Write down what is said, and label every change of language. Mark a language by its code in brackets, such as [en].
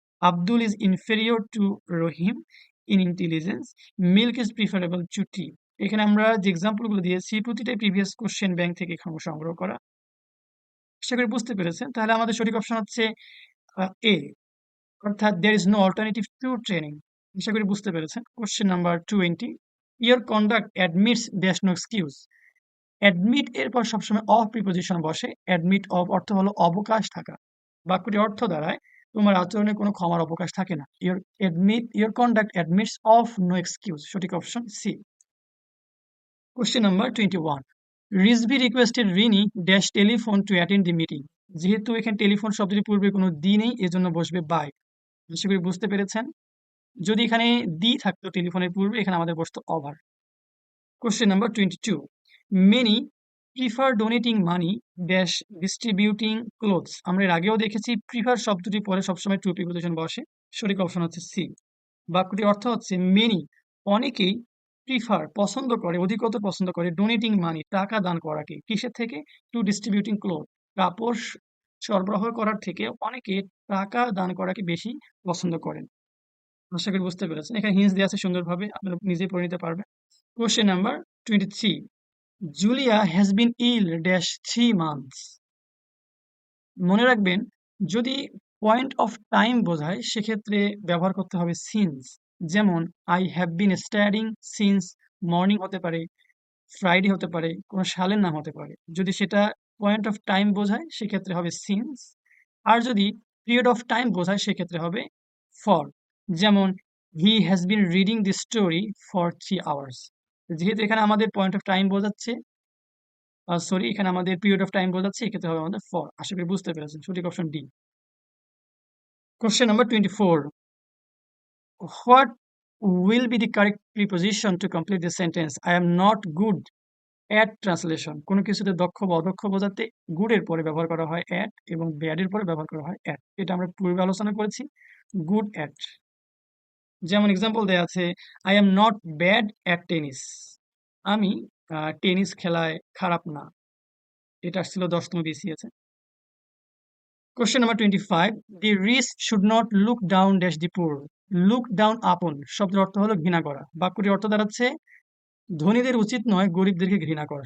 [en] Abdul is inferior to Rahim in intelligence. Milk is preferable to tea. [bn] এখানে আমরা যে এক্সাম্পলগুলো দিয়েছি প্রতিটাই প্রিভিয়াস কোশ্চেন ব্যাংক থেকে এখানে সংগ্রহ করা। আশা করি বুঝতে পেরেছেন। তাহলে আমাদের সঠিক অপশন হচ্ছে এ, অর্থাৎ [en] there is no alternative to training। [bn] আশা করি বুঝতে পেরেছেন। Question number 20. [en] Your conduct admits there's no excuse. [bn] Admit এর পর সবসময় অফ প্রিপোজিশন বসে। admit of অর্থ হলো অবকাশ থাকা। বাক্যটি অর্থ দাঁড়ায় তোমার আচরণে কোনো ক্ষমার অবকাশ থাকে না। [en] Your conduct admits of no excuse। [bn] সঠিক option C. Question number 21. [en] Rizvi requested Rini dash telephone to attend the meeting. [bn] যেহেতু এখানে টেলিফোন শব্দটি পূর্বে কোনো দি নেই, এজন্য বসবে বাই। আশা করি বুঝতে পেরেছেন। যদি এখানে দি থাকতো টেলিফোনের পূর্বে, এখানে আমাদের বসতো over. [en] Question number 22. Many prefer donating money dash distributing clothes. [bn] আমরা এর আগেও দেখেছি প্রিফার শব্দটি পরে সবসময় টু প্রিপোজিশন বসে। সঠিক অপশন হচ্ছে সি। বাক্যটির অর্থ হচ্ছে মেনি, অনেকেই প্রিফার পছন্দ করে, অধিকতর পছন্দ করে [en] donating money, [bn] টাকা দান করাকে। কিসের থেকে? [en] to distributing cloth, [bn] কাপড় সরবরাহ করার থেকে অনেকে টাকা দান করাকে বেশি পছন্দ করেন। আশা করি বুঝতে পেরেছেন। এখানে হিন্টস দেওয়া আছে সুন্দরভাবে, আপনারা নিজেই পড়ে নিতে পারবেন। [en] Question number 23. Julia has been ill dash 3 months. [bn] মনে রাখবেন, যদি পয়েন্ট অফ টাইম বোঝায় সেক্ষেত্রে ব্যবহার করতে হবে সিন্স। যেমন [en] I have been studying since morning [bn] হতে পারে, ফ্রাইডে হতে পারে, কোনো সালের নাম হতে পারে। যদি সেটা পয়েন্ট অফ টাইম বোঝায় সেক্ষেত্রে হবে সিন্স। আর যদি পিরিয়ড অফ টাইম বোঝায় সেক্ষেত্রে হবে ফর। [en] যেমন he has been reading the story for 3 hours. [bn] যেহেতু এখানে আমাদের পয়েন্ট অফ টাইম বোঝাচ্ছে, সরি, এখানে আমাদের পিরিয়ড অফ টাইম বোঝাচ্ছে, এক্ষেত্রে হবে আমাদের ফর। আশা করি বুঝতে পেরেছেন। সঠিক option D. [en] Question number 24. What will be the correct preposition to complete the sentence? I am not good at translation. [bn] কোনো কিছুতে দক্ষ বা অদক্ষ বোঝাতে good এর পরে ব্যবহার করা হয় at এবং bad এর পরে ব্যবহার করা হয় at। এটা আমরা পূর্বে আলোচনা করেছি, good at। যেমন এক্সাম্পল দেয়া আছে, [en] I am not bad at tennis. [bn] আমি টেনিস খেলায় খারাপ না। এটা আসছিল 10তম BCS A. [en] Question number 25. The rich should not look down dash the poor. [bn] Look down upon শব্দের অর্থ হলো ঘৃণা করা। বাক্যটির অর্থ দাঁড়াচ্ছে ধনীদের উচিত নয় গরিবদেরকে ঘৃণা করা।